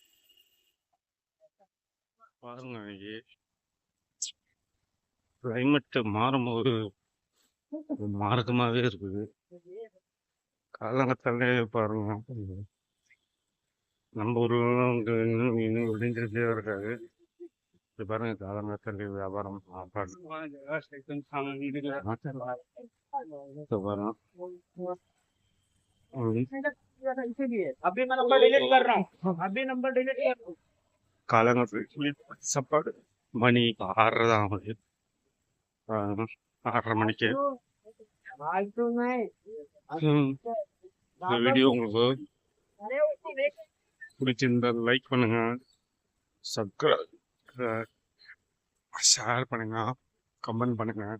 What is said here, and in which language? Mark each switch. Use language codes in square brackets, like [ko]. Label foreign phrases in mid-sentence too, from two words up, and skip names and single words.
[ta] பாருங்க இன்னைக்கு கிளைமேட் மாறும்போது மாறுதமாவே இருக்குது. காலங்கத்தாலே பாருங்க, நம்ம ஊர்ல இன்னும் விடிஞ்சிட்டே இருக்காது. இது பாருங்க காலங்கத்தாலே வியாபாரம் பாருங்க. [hi] अभी मैं नंबर डिलीट कर रहा हूँ अभी नंबर डिलीट कर रहा हूँ [ta] காலங்கத்தில் சாப்பாடு மணி 6:30 தான் ஆகுது. 6:30 மணிக்கு இந்த வீடியோ உங்களுக்கு பிடிச்சிருந்தா லைக் பண்ணுங்க, [en] subscribe share [ta] பண்ணுங்க, கமெண்ட் பண்ணுங்க.